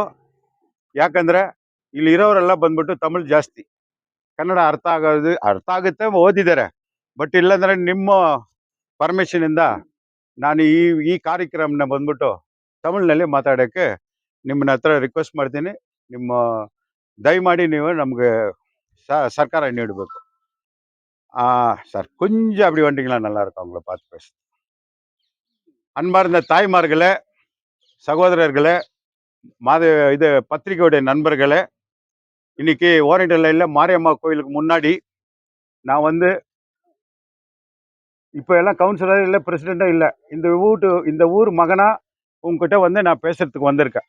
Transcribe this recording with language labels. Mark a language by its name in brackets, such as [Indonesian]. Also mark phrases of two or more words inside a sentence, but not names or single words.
[Kannada] ಯಾಕಂದ್ರೆ ಇಲ್ಲಿ ಇರೋರೆಲ್ಲ ಬಂದ್ಬಿಟ್ಟು ತಮಿಳು ಜಾಸ್ತಿ, ಕನ್ನಡ ಅರ್ಥ ಆಗುತ್ತೆ, ಓದಿದ್ದಾರೆ. ಬಟ್ ಇಲ್ಲಾಂದ್ರೆ ನಿಮ್ಮ ಪರ್ಮಿಷನ್ ಇಂದ ನಾನು ಈ ಕಾರ್ಯಕ್ರಮನ ಬಂದ್ಬಿಟ್ಟು ತಮಿಳಿನಲ್ಲಿ ಮಾತಾಡೋಕ್ಕೆ ನಿಮ್ಮನ್ನ ಹತ್ರ ರಿಕ್ವೆಸ್ಟ್ ಮಾಡ್ತೀನಿ. ನಿಮ್ಮ ದಯಮಾಡಿ ನೀವು ನಮಗೆ ಸರ್ಕಾರ ನೀಡಬೇಕು. [Tamil] சார் கொஞ்சம் அப்படி வந்துட்டீங்களா நல்லா இருக்கும், அவங்கள பார்த்து பேச. அன்பார்ந்த தாய்மார்களே, சகோதரர்களே, பத்திரிகையுடைய நண்பர்களே, இன்னைக்கு ஓரியண்டல் லைனில் மாரியம்மா கோயிலுக்கு முன்னாடி நான் வந்து இப்போ எல்லாம் கவுன்சிலர் இல்லை, பிரசிடெண்ட்டாக இல்லை, இந்த ஊர் மகனா உங்ககிட்ட வந்து நான் பேசுறதுக்கு வந்திருக்கேன்.